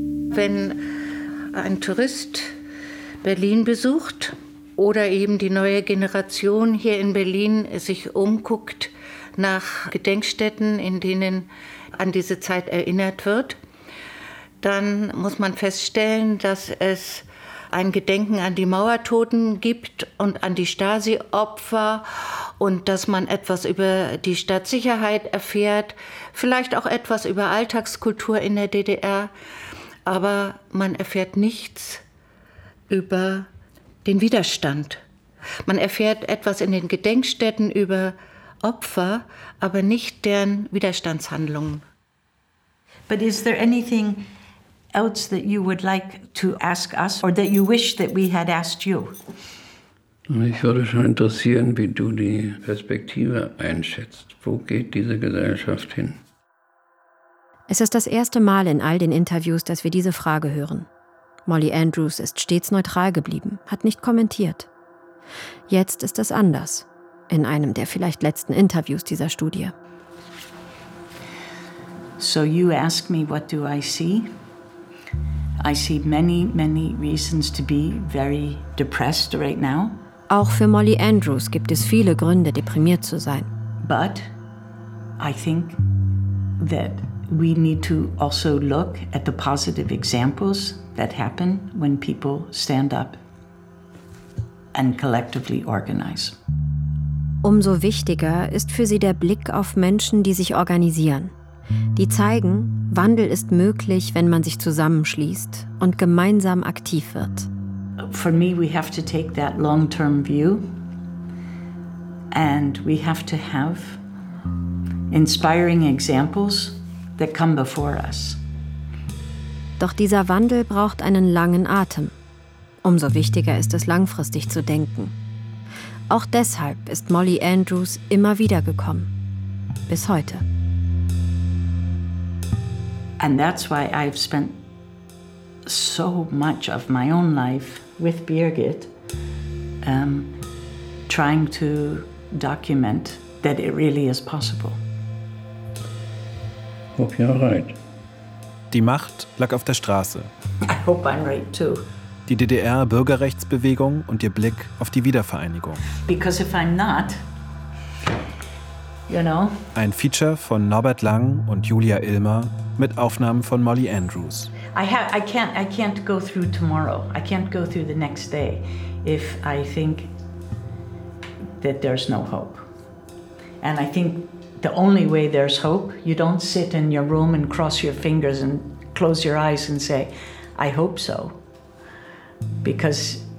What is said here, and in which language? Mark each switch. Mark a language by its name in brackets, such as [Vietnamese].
[German] Wenn ein Tourist Berlin besucht oder eben die neue Generation hier in Berlin sich umguckt nach Gedenkstätten, in denen an diese Zeit erinnert wird, dann muss man feststellen, dass es ein Gedenken an die Mauertoten gibt und an die Stasi-Opfer und dass man etwas über die Stadtsicherheit erfährt, vielleicht auch etwas über Alltagskultur in der DDR. Aber man erfährt nichts über den Widerstand. Man erfährt etwas in den Gedenkstätten über Opfer, aber nicht deren Widerstandshandlungen. [English] But is there anything else that you would like to ask us or that you wish that we had asked you? [German] Mich würde schon interessieren, wie du die Perspektive einschätzt. Wo geht diese Gesellschaft hin? Es ist das erste Mal in all den Interviews, dass wir diese Frage hören. Molly Andrews ist stets neutral geblieben, hat nicht kommentiert. Jetzt ist es anders, in einem der vielleicht letzten Interviews dieser Studie. [English] So you ask me, what do I see? I see many, many reasons to be very depressed right now. [German] Auch für Molly Andrews gibt es viele Gründe, deprimiert zu sein. [English] But I think that we need to also look at the positive examples that happen when people stand up and collectively organize. [German] Umso wichtiger ist für sie der Blick auf Menschen, die sich organisieren. Die zeigen, Wandel ist möglich, wenn man sich zusammenschließt und gemeinsam aktiv wird. [English] For me, we have to take that long-term view and we have to have inspiring examples that come before us. [German] Doch dieser Wandel braucht einen langen Atem. Umso wichtiger ist es, langfristig zu denken. Auch deshalb ist Molly Andrews immer wieder gekommen. Bis heute. [English] And that's why I've spent so much of my own life with Birgit, trying to document that it really is possible. Hope you're right. [German] Die Macht lag auf der Straße. [English] I hope I'm right too. [German] Die DDR-Bürgerrechtsbewegung und ihr Blick auf die Wiedervereinigung. [English] Because if I'm not, you know. [German] Ein Feature von Norbert Lang und Julia Ilmer mit Aufnahmen von Molly Andrews. [English] I can't go through tomorrow. I can't go through the next day if I think that there's no hope. And I think the only way there's hope, you don't sit in your room and cross your fingers and close your eyes and say, I hope so. Because